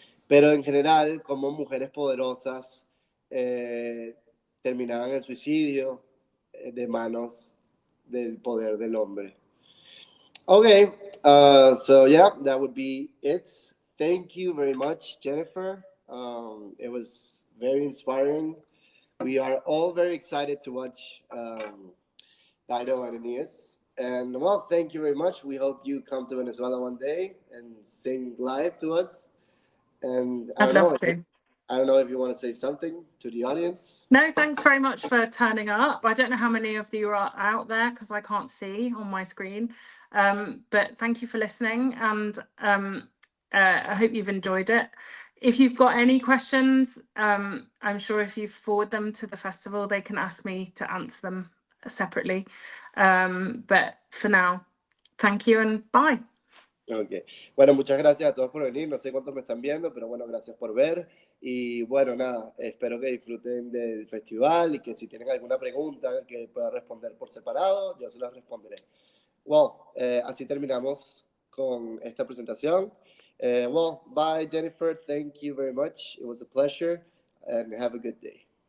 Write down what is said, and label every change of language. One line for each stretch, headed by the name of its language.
Spanish: pero en general, como mujeres poderosas terminaban en suicidio de manos del poder del hombre.
English: Okay, so yeah, that would be it. Thank you very much, Jennifer. It was very inspiring. We are all very excited to watch Dido and Aeneas. And well, thank you very much. We hope you come to Venezuela one day and sing live to us. And I'd love to. I don't know if you want to say something to the audience. No, thanks very much for turning up. I don't know how many of you are out there because I can't see on my screen. But thank you for listening, and I hope you've enjoyed it. If you've got any questions, I'm sure if you forward them to the festival, they can ask me to answer them separately. But for now, thank you and bye.
Spanish: Ok, bueno, muchas gracias a todos por venir, no sé cuántos me están viendo, pero bueno, gracias por ver, y bueno, nada, espero que disfruten del festival, y que si tienen alguna pregunta que pueda responder por separado, yo se las responderé. Well, así terminamos con esta presentación.
English: Well, bye Jennifer, thank you very much, it was a pleasure, and have a good day.